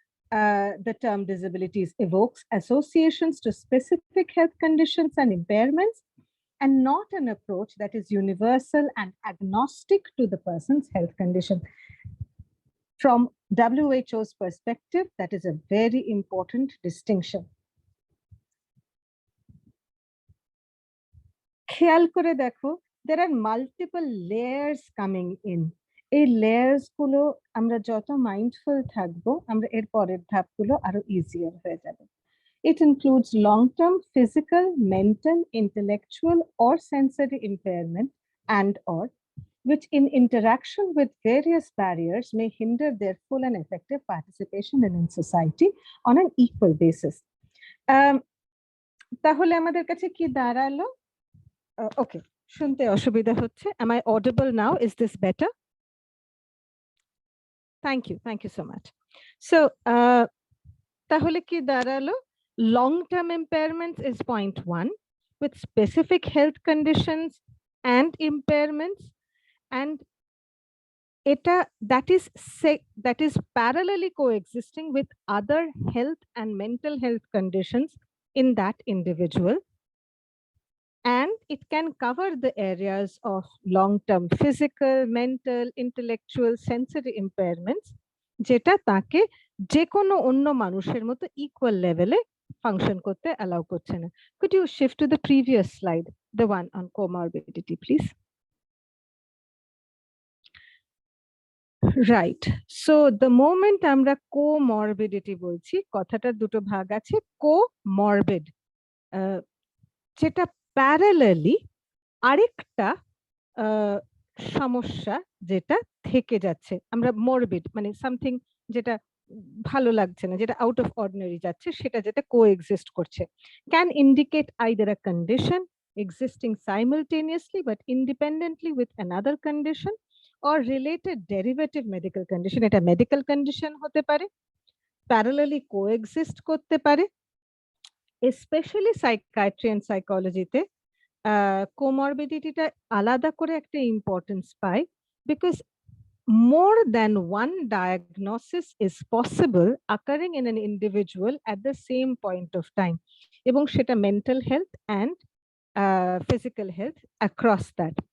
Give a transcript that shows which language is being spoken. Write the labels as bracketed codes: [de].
[en] The term disabilities evokes associations to specific health conditions and impairments, and not an approach that is universal and agnostic to the person's health condition. From WHO's perspective, that is a very important distinction. [bn] খেয়াল করে দেখো, [en] there are multiple layers coming in. [bn] এই layers গুলো আমরা যত mindful থাকবো, আমরা এর পরের ধাপগুলো আরো easier হয়ে যাবে. [en] It includes long-term physical, mental, intellectual, or sensory impairment and/or which in interaction with various barriers may hinder their full and effective participation in society on an equal basis. [bn] তাহলে আমাদের কাছে কি দাঁড়ালো? [en] Okay, [bn] শুনতে অসুবিধা হচ্ছে. [en] Am I audible now? Is this better? Thank you so much. So [bn] তাহলে কি দাঁড়ালো? [en] Long-term impairments is point 1, with specific health conditions and impairments, and that is parallelly coexisting with other health and mental health conditions in that individual. and it can cover the areas of long-term physical, mental, intellectual, sensory impairments, [bn] যেটা তাকে যে কোনো অন্য মানুষের মতো equal লেভেলে function করতে allow করছে না. [en] Could you shift to the previous slide, the one on comorbidity, please? Right. So the moment [bn] আমরা comorbidity বলছি, কথাটার দুটো ভাগ আছে, comorbid, যেটা parallelly আরেকটা সমস্যা যেটা থেকে যাচ্ছে, আমরা morbid মানে সামথিং যেটা ভালো লাগছে না, যেটা আউট অফ অর্ডিনারি যাচ্ছে, সেটা যেটা কোএক্সিস্ট করছে, [en] can indicate either a condition existing simultaneously but independently with another condition or related derivative medical condition. এটা medical condition হতে পারে, parallelly coexist করতে পারে, specially psychiatry and সাইকোলজিতে কোমরবিডিটিটা আলাদা করে একটা ইম্পর্টেন্স পায়, because more than one diagnosis is possible occurring in an individual at the same point of time, [bn] এবং সেটা [en] mental health and physical health across that.